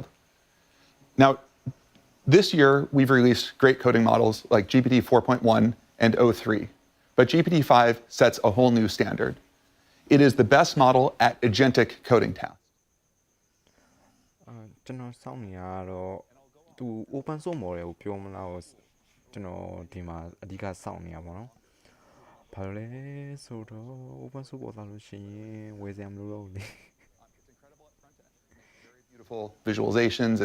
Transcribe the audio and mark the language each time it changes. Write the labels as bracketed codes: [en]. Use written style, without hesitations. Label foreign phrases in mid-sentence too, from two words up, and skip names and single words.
[en] Now, this year, we've released great coding models like GPT 4.1 and o3, but GPT-5 sets a whole new standard. It is the best model at agentic coding tasks. Open source model [my] ကိုပြောမလားကျွန်တော်ဒီမှာအဓိကစောင့်နေရပါတော့။ဘာလို့လဲဆိုတော့ [en] open source [my] ပေါ်လာလို့ရှိရင်ဝယ်စရာမလိုတော့ဘူးလေ [en] Very beautiful visualizations and